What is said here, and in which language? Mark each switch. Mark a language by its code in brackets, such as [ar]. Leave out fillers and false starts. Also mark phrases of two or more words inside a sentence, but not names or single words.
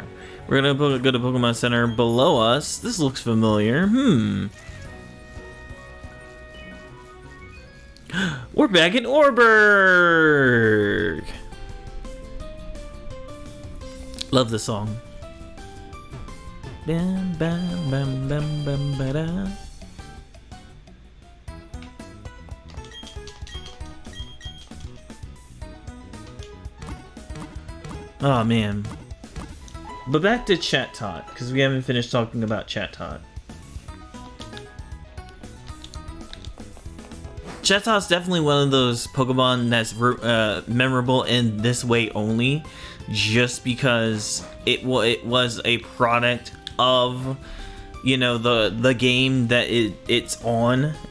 [en] We're gonna go to Pokemon Center below us. This looks familiar. We're back in Orberg! Love the song. Bam, bam, bam, bam, bam, ba-da. Oh man. But back to Chatot, because we haven't finished talking about Chatot. Chatot's definitely one of those Pokemon that's memorable in this way only, just because it was a product of, you know, the game that it's on.